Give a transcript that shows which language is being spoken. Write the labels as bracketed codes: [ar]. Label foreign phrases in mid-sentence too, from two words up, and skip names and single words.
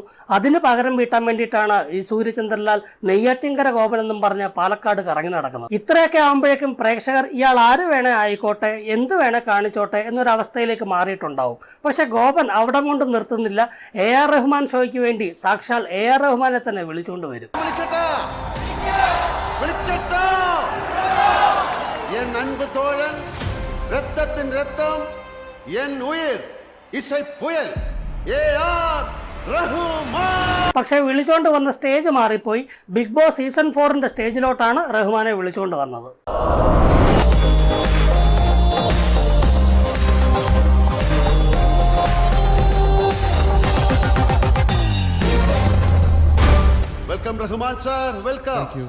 [ml] അതിന് പകരം വീട്ടാൻ വേണ്ടിയിട്ടാണ് ഈ സൂര്യചന്ദ്രലാൽ നെയ്യാറ്റിൻകര ഗോപൻ എന്നും പറഞ്ഞ് പാലക്കാട് കറങ്ങി നടക്കുന്നത്. ഇത്രയൊക്കെ ആകുമ്പോഴേക്കും പ്രേക്ഷകർ ഇയാൾ ആര് വേണേ ആയിക്കോട്ടെ, എന്ത് വേണേ കാണിച്ചോട്ടെ എന്നൊരവസ്ഥയിലേക്ക് മാറിയിട്ടുണ്ടാവും. പക്ഷെ ഗോപൻ അവിടെ കൊണ്ട് നിർത്തുന്നില്ല. AR റഹ്മാൻ ഷോയ്ക്ക് വേണ്ടി സാക്ഷാൽ AR റഹ്മാനെ തന്നെ വിളിച്ചുകൊണ്ട് വരും. [ta] என் அன்பு தோழன், ரத்தத்தின் ரத்தம், என் உயிர், இசை புயல், [ml] AR റഹ്മാൻ. പക്ഷെ വിളിച്ചോണ്ട് വന്ന സ്റ്റേജ് മാറിപ്പോയി. ബിഗ് ബോസ് സീസൺ 4ന്റെ സ്റ്റേജിലോട്ടാണ് റഹ്മാനെ വിളിച്ചുകൊണ്ട് വന്നത്. [en] Welcome Rahman sir, welcome.